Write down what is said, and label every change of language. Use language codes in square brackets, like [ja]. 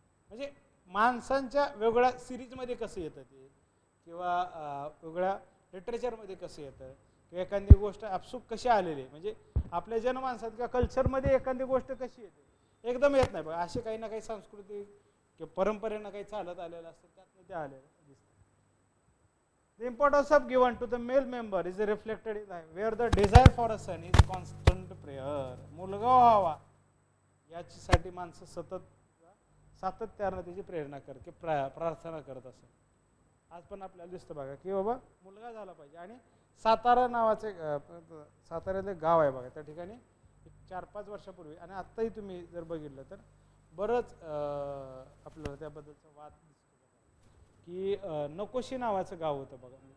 [mr] म्हणजे माणसांच्या वेगवेगळ्या सिरीजमध्ये कसं येतं ते, किंवा वेगळ्या लिटरेचरमध्ये कसं येतं, किंवा एखादी गोष्ट आपसूक कशी आलेली आहे. म्हणजे आपल्या जनमानसात किंवा कल्चरमध्ये एखादी गोष्ट कशी येते एकदम येत नाही बघा. असे काही ना काही सांस्कृतिक किंवा परंपरेनं काही चालत आलेलं असतं, त्यातनं ते आलेलं दिसतं. [en] The importance of given to the male member is reflected in life, where the desire for a son is constant prayer. [mr] मुलगा व्हावा याच्यासाठी माणसं सातत्यानं त्याची प्रेरणा करते, प्रार्थना करत असत. आज पण आपल्याला दिसतं बघा की बाबा मुलगा झाला पाहिजे. आणि सातारा नावाचे साताऱ्यातले गाव आहे बघा, त्या ठिकाणी 4-5 वर्षापूर्वी आणि आत्ताही तुम्ही जर बघितलं तर बरंच आपल्याला त्याबद्दलचा वाद की नकोशी नावाचं गाव होतं बघा.